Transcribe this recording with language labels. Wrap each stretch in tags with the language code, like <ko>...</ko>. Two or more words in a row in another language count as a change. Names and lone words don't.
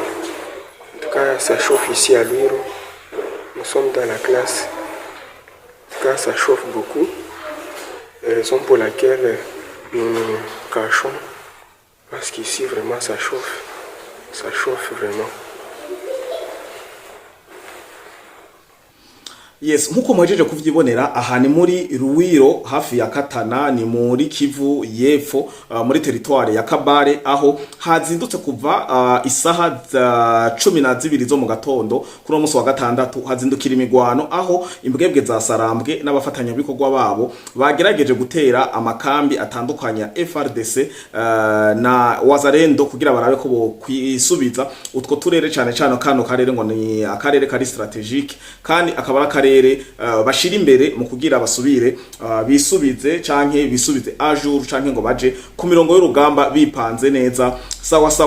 <fr>En tout cas, ça chauffe ici à Luiro. Nous sommes dans la classe. En tout cas, ça chauffe beaucoup. Raison pour laquelle nous nous cachons. Parce qu'ici, vraiment, ça chauffe. Ça chauffe vraiment.</fr> <rn>Yes, nkuko mwajeje kuvyibonera aha ni muri Ruwiro hafi ya Katana, ni muri Kivu yepfo, muri territoire ya Kabare, aho hazindutse kuva isaha 12 zo mu gatondo kuri umunsi wa gatandatu hazindukira imigwano, aho imbwebwe za Sarambwe n'abafatanya bikorwa babo bagerageje gutera amakambi atandukanye ya FRDC na Wazalendo kugira barabe ko bo kwisubiza utwo turere cyane cyane kano karere ngo ni akarere kari strategique kandi akaba bashira imbere mu kugira basubire bisubize canke bisubize ajour canke ngo baje ku mirongo y'urugamba bipanze neza sawa sawa.</rn>